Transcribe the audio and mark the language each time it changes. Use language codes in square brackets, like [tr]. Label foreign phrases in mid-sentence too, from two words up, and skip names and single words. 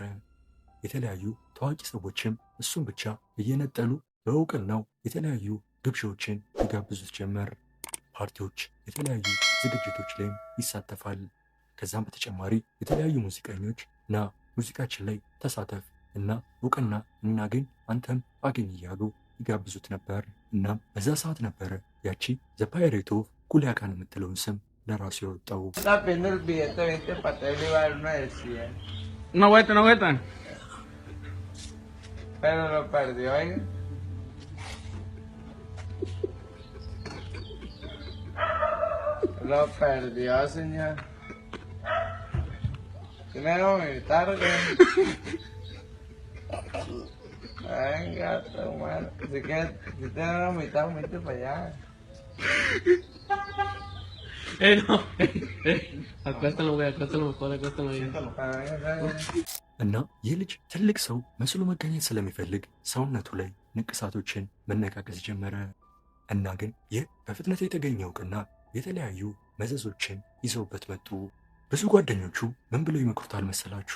[am] የተለያዩ ታዋቂ ሰዎችም እሱን ብቻ እየነጠሉ በእውቅናው የተለያዩ ግብዣዎችን ይጋብዙት ጀመር። ፓርቲዎች የተለያዩ ዝግጅቶች ላይም ይሳተፋል። ከዛም በተጨማሪ የተለያዩ ሙዚቀኞች ና ሙዚቃችን ላይ ተሳተፍ እና እውቅና እናገኝ አንተም አገኝ እያሉ ይጋብዙት ነበር። እናም በዛ ሰዓት ነበረ ያቺ ዘ ፓይሬት ኦፍ ኩሊያካን የምትለውን ስም ለራሱ ያወጣው። [es] No vuelta. Pero lo perdió, oiga. Lo perdió, señor. Primero militar, que... Venga, hermano. Si quieres, si te dan la mitad, vete para allá. No. Acuéstalo, güey, acuéstalo mejor, acuéstalo ahí. [am] እና ይህ ልጅ ትልቅ ሰው መስሎ መገኘት ስለሚፈልግ ሰውነቱ ላይ ንቅሳቶችን መነቃቀስ ጀመረ። እና ግን ይህ በፍጥነት የተገኘ እውቅና የተለያዩ መዘዞችን ይዘውበት መጡ። ብዙ ጓደኞቹ ምን ብለው ይመክሩታል መሰላችሁ?